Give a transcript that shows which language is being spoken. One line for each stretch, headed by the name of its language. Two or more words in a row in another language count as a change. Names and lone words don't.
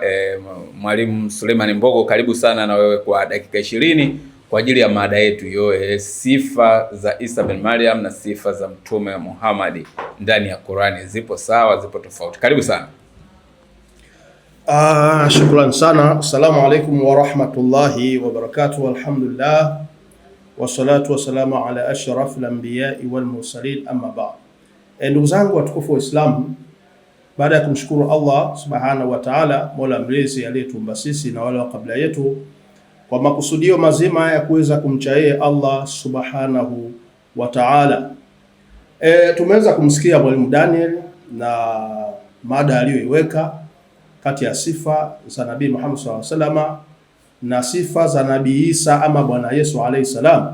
Swahili: Mwalimu Suleiman Mbogo, karibu sana na wewe kwa dakika 20 kwa ajili ya mada yetu hiyo, sifa za Isa bin Maryam na sifa za Mtume Muhammad ndani ya Qur'ani, zipo sawa, zipo tofauti? Karibu sana. Shukran sana.
Arabic: السلام عليكم ورحمة الله وبركاته الحمد لله والصلاة والسلام على أشرف الأنبياء والمرسلين أما بعد.
Swahili: Ndugu zangu watukufu wa Islam, baada ya kumshukuru Allah
Arabic: سبحانه وتعالى,
Swahili: Mola mlezi aliyetuumba sisi na wale wa kabla yetu kwa makusudio mazima ya kuweza kumcha yeye Allah
Arabic: سبحانه وتعالى,
Swahili: tumeweza kumsikia Mwalimu Daniel na mada aliyoiweka kati ya sifa za Nabii Muhammad
Arabic: صلى الله عليه وسلم
Swahili: na sifa za Nabii Isa ama Bwana Yesu
Arabic: عليه السلام.